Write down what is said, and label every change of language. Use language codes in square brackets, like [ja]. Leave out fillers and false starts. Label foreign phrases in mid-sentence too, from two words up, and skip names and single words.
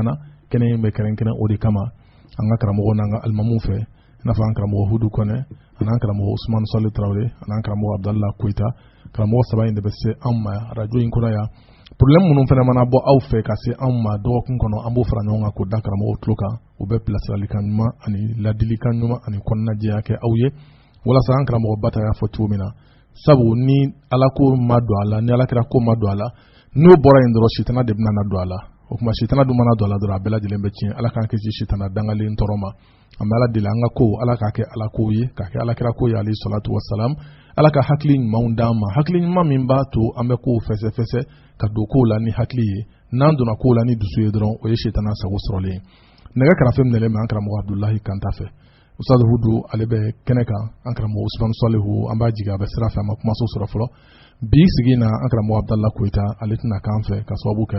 [bm] na kɛnɛ in bɛ kɛrɛnkɛrɛn o de kama an ka karamɔgɔ n'an ka alimamuw fɛ i n'a fɔ an karamɔgɔ Hudu Kɔnɛ an'an karamɔgɔ Usmanu Sali Tarawele an'an karamɔgɔ Abdallah Koyita karamɔgɔ saba in de bɛ se anw ma radio in kɔnɔ yan problème minnu fana mana bɔ aw fɛ ka se anw ma dɔgɔkun kɔnɔ an b'o fara ɲɔgɔn kan k'o da karamɔgɔw tulo kan u bɛ bilasiralikan ɲuman ani ladilikan ɲuman ani kɔnɔnajɛya kɛ aw ye walasa an karamɔgɔ Bata y'a fɔ cogo min na sabu ni ala ko ma don a la ni alakira ko ma don a la n'o bɔra yen dɔrɔn sitana de bɛna don a la o kuma sitana dun mana don a la dɔrɔn a bɛɛ lajɛlen bɛ tiɲɛ ala k'an kisi sitana dangalen tɔɔrɔ ma an bɛ ala deli an ka ko ala k'a kɛ ala ko ye k'a kɛ alakira ko ye [ar] عليه الصلاة والسلام [bm] ala ka hakili ɲumanw d'an ma hakili ɲuman min b'a to an bɛ kow fɛsɛfɛsɛ ka don kow la ni hakili ye n'an donna kow la ni dusu ye dɔrɔn o ye sitana sago sɔrɔlen ye nɛgɛ karafe minɛlen bɛ an karamɔgɔ Abdulahi Kanta fɛ Ustaz Hudu ale bɛ kɛnɛ kan an karamɔgɔ Usmanu Salihu an b'a jigin a bɛ sira fɛ an ma kumaso sɔrɔ fɔlɔ bi sigi na an karamɔgɔ Abdallah Koyita ale tɛna k'an fɛ ka sababu kɛ